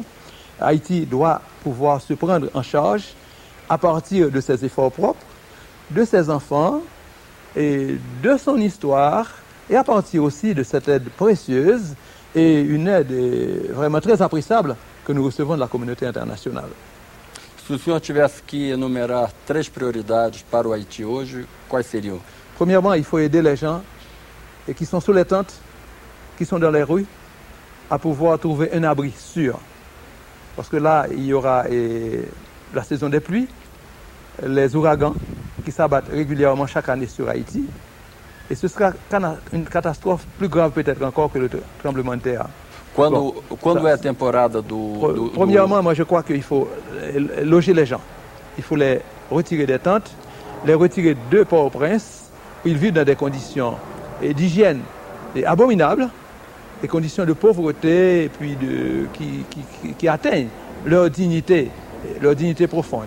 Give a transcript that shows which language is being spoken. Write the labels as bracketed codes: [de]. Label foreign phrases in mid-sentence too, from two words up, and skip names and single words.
[fr] Haïti doit pouvoir se prendre en charge à partir de ses efforts propres, de ses enfants et de son histoire et à partir aussi de cette aide précieuse et une aide vraiment très appréciable que nous recevons de la communauté internationale. [pt] Se o senhor tivesse que enumerar 3 prioridades para o Haïti hoje, quais seriam? [fr] Premièrement, il faut aider les gens qui sont sous les tentes, qui sont dans les rues, à pouvoir trouver un abri sûr. Parce que là, il y aura la saison des pluies, les ouragans qui s'abattent régulièrement chaque année sur Haïti. Et ce sera une catastrophe plus grave peut-être encore que le tremblement de terre. [pt] Quando é a temporada [fr] Premièrement, moi je crois qu'il faut loger les gens. Il faut les retirer des tentes, les retirer de Port-au-Prince. Ils vivent dans des conditions d'hygiène abominables, des conditions de pauvreté et puis qui atteignent leur dignité profonde.